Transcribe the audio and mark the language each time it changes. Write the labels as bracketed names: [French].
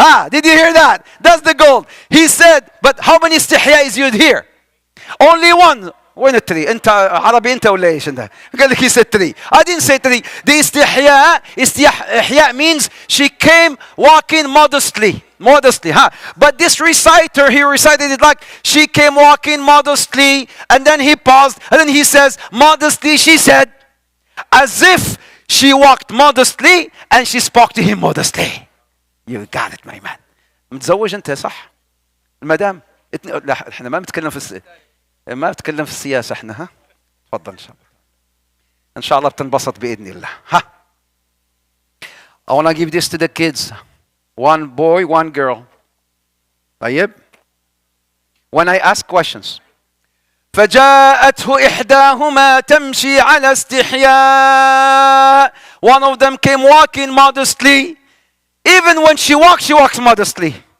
[English] Did you hear that? That's the gold. He said, but how many istihya is used here? Only one. [Arabic] وين التري؟ أنت عربي أنت ولا إيش أنت؟ قال لك [English] he said three. I didn't say three. The istihya means she came walking modestly. But this reciter, he recited it like she came walking modestly, and then he paused, and then he says, modestly, she said, as if she walked modestly and she spoke to him modestly. You got it, my man. [Arabic] متزوج أنت صح؟ المدام لا احنا ما بنتكلم في السياسة احنا ها؟ تفضل إن شاء الله. إن شاء الله بتنبسط بإذن الله. ها. [English] I want to give this to the kids. One boy, one girl. [Arabic] طيب. [English] When I ask questions. [Arabic] فجاءته إحداهما تمشي على استحياء. [English] One of them came walking modestly. Even when she walks modestly.